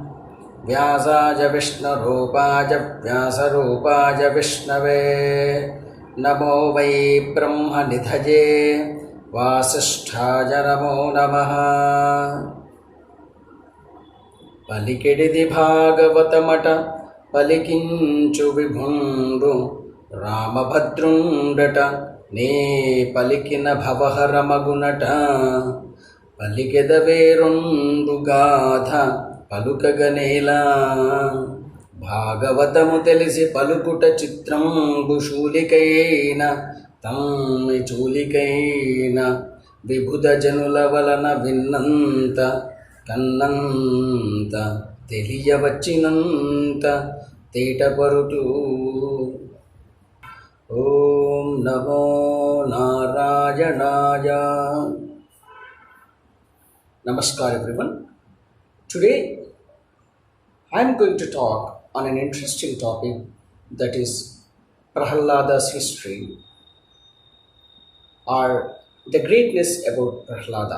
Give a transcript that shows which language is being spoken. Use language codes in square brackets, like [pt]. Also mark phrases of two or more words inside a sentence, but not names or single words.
[sa] व्यासाय विष्णुरूपाय व्यासरूपाय विष्णवे. नमो वै ब्रह्म निधये वासिष्ठाय नमो नमः. [te] పలికెడిది భాగవతమట పలికించు విభుండు రామభద్రుండట నే పలికిన భవహరమగునట పలికెదవేరొండు గాథ పలుకగనేలా భాగవతము తెలిసి పలుకుట చిత్రంబు శూలికైన తమ్మి చూలికైన విభుద జనుల వలన విన్నంత కన్నంత తెలియవచ్చినంత తేటపరుటు. [sa] ఓం నమో నారాయణాయ. [en] Namaskar everyone. Today I am going to talk on an interesting topic, that is Prahlada's history, or the greatness about Prahlada.